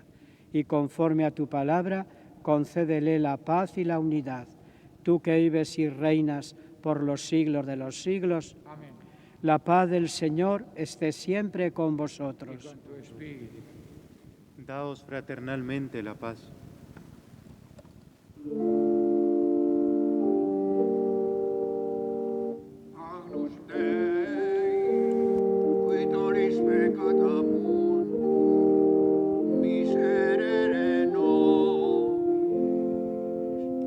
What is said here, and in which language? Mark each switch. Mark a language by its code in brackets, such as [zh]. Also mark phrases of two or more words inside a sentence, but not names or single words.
[es] Y conforme a tu palabra, concédele la paz y la unidad. Tú que vives y reinas por los siglos de los siglos. Amén. La paz del Señor esté siempre con Y vosotros. con tu espíritu. Daos fraternalmente la paz. [la] Agnus Dei, qui tollis peccata mundi, miserere nobis.